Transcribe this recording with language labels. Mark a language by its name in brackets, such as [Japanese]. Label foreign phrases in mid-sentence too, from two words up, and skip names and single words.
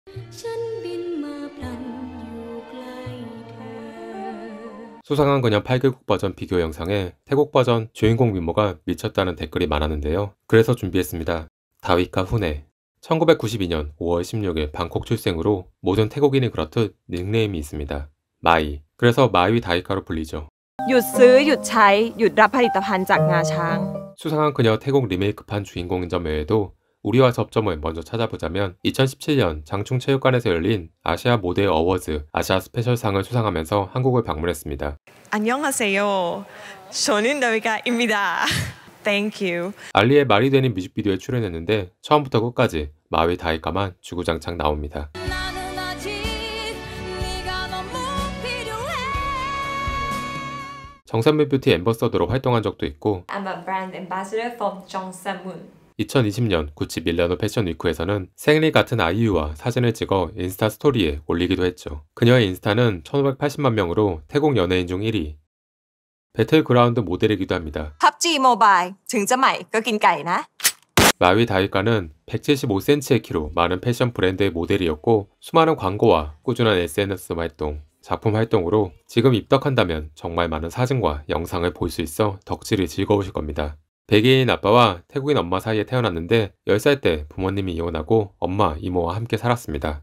[Korean] 수상한 그녀 8개국 버전 비교 영상에 태국 버전 주인공 미모가 미쳤다는 댓글이 많았는데요. 그래서 준비했습니다. 다위카 훈에 1992년 5월 16일 방콕 출생으로 모든 태국인이 그렇듯 닉네임이 있습니다. 마이. 그래서 마이 다이카로 불리죠. [Thai] หยุดซื้อหยุดใช้หยุดรับผลิตภัณฑ์จากงาช้าง [Korean] 수상한 그녀 태국 리메이크판 주인공인 점 외에도 우리와 접점을 먼저 찾아보자면 2017년 장충체육관에서 열린 아시아 모델 어워즈 아시아 스페셜상을 수상하면서 한국을 방문했습니다. 안녕하세요. 저는 다위카입니다. [English] Thank you. [Korean] 알리의 말이 되는 뮤직비디오에 출연했는데 처음부터 끝까지 마위 다이카만 주구장창 나옵니다. 정산물 뷰티 앰버서더로 활동한 적도 있고 [English] I'm a brand ambassador from Jongsamun. [Korean] 2020년 구찌 밀라노 패션 위크에서는 생리 같은 아이유와 사진을 찍어 인스타 스토리에 올리기도 했죠. 그녀의 인스타는 1580만 명으로 태국 연예인 중 1위. 배틀그라운드 모델이기도 합니다. [Thai] PUBG 모바일 ถึงจะใหม่ก็กินไก่นะ [Korean] 마위 다이카는 175cm의 키로 많은 패션 브랜드의 모델이었고 수많은 광고와 꾸준한 SNS 활동, 작품 활동으로 지금 입덕한다면 정말 많은 사진과 영상을 볼 수 있어 덕질이 즐거우실 겁니다. 백인인 아빠와 태국인 엄마 사이에 태어났는데 10살 때 부모님이 이혼하고 엄마, 이모와 함께 살았습니다.